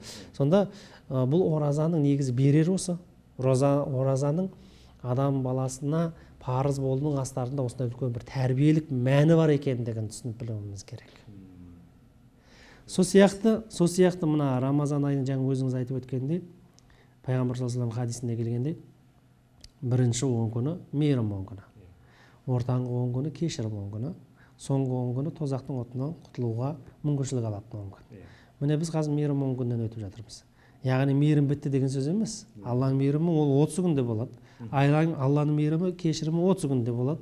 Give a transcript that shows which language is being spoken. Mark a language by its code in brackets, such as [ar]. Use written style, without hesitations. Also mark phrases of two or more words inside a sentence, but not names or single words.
[kk] Сонда бұл оразаның негізі берер осы. Оразаның адам баласына парыз болудың астарында осындай үлкен бір тәрбиелік мәні бар екендігін түсініп білуіміз керек. Сол сияқты мына Рамазан айының жаңа өзіңіз айтып өткендей, пайғамбар [ar] صلى الله عليه وسلم [kk] хадисінде келгендей, бірінші 10 күні мейірім 10 күні, ортаңғы 10 күні кешірім 10 күні, соңғы 10 күні тозақтың отынан құтылуға мүмкіншілік алатын 10 күн. Міне біз қазір мейірім 10 күннен өтіп жатырмыз. Яғни мейірім бітті деген сөз емес. Алланың мейірімі ол 30 күнде болады. Алланың мейірімі, кешірімі 30 күнде болады.